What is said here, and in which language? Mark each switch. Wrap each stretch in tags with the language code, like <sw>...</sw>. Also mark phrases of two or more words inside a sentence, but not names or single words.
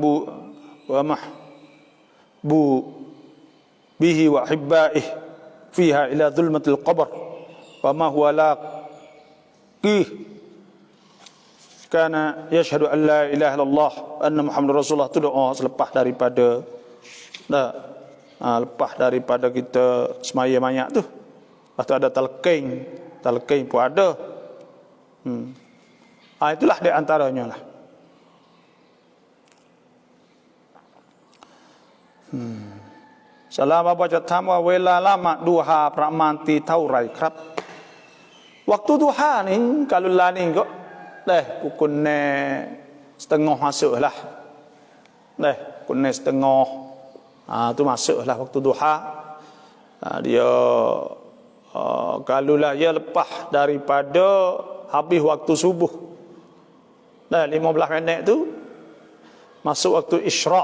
<ar>محبوبه وأحباؤه فيها إلى ظلمة القبر وما هو لاقيه كان يشهد أن لا إله إلا الله أن محمدا رسول الله.</ar> <mfa>Tu doa selepas daripada lepas daripada kita semaya mayat tu. Lepas tu ada talqin pun ada. Itulah di antaranya lah. Salam apa</mfa> <th>จะถามว่าเวลาละหมาดดูฮาประมาณตีเท่าไหร่ครับ</th> <mfa>Waktu duha ni kalau lah ni kok pukul 1:30 masuk lah. Pukul 1:30 tu masuk lah waktu duha. Dia kalau lah dia lepas daripada habis waktu subuh 15 minit tu masuk waktu isyraq.</mfa>